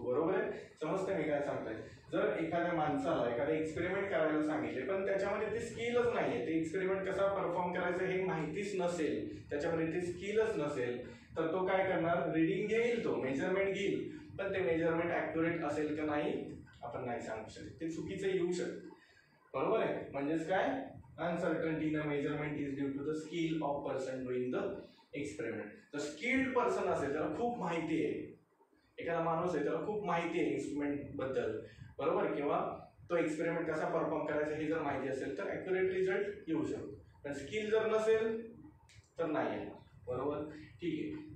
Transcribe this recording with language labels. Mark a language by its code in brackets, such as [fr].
[mr] बरोबर आहे, समजते मी काय सांगताय? जर एखाद्या माणसाला एखादं एक्सपेरिमेंट करायला सांगितले पण त्याच्यामध्ये ते स्किलच नाहीये, ते एक्सपेरिमेंट कसा परफॉर्म करायचं हे माहितीच नसेल, त्याच्यामध्ये ते स्किलच नसेल, तर तो काय करणार? रिडिंग घेईल, तो मेजरमेंट घेईल, पण ते मेजरमेंट ॲक्युरेट असेल का नाही आपण नाही सांगू शकत, ते चुकीचं येऊ शकतं. बरोबर आहे, म्हणजेच काय? [en] Uncertainty in a measurement is due to the skill of person doing the experiment. [mr] जर स्किल्ड पर्सन असेल, त्याला खूप माहिती आहे, एखादा माणूस आहे त्याला खूप माहिती आहे इन्स्ट्रुमेंट बद्दल, बरोबर, किंवा तो एक्सपेरिमेंट कसा परफॉर्म करायचा हे जर माहिती असेल तर ॲक्युरेट रिझल्ट येऊ शकतो. पण स्किल जर नसेल तर नाही येणार. बरोबर, ठीक आहे.